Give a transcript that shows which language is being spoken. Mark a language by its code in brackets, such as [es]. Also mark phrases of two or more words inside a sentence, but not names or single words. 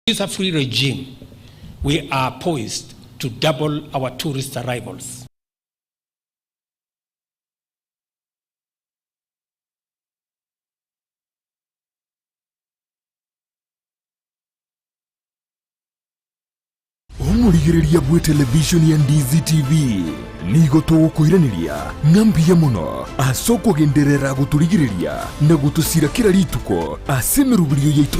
[en] visa-free regime, we are poised to double our tourist arrivals. [guz] Omurigiriria bwe television ya Ndizi TV nigo tugukwiraniria ngambia muno asoko genderera guturigiriria na gutusira kira rituko asemerubirio yaitu